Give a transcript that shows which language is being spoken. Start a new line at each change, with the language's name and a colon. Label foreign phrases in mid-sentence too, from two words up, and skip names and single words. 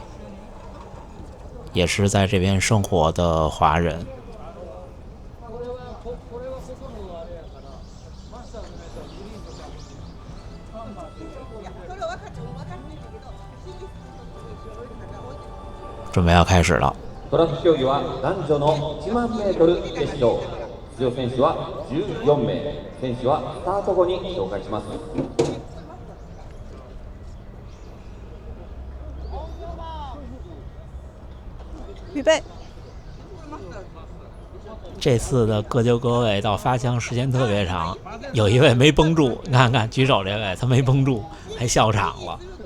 Chinese: 也是在这边生活的华人。准备要开始了。
Japanese: トラック競技は男女の1万メートル決勝。出場選手は14名。選手はスタート後に紹介します。
Chinese: 预备。这次的各就各位到发枪时间特别长，有一位没绷住，你看看举手这位他没绷住，还笑场了。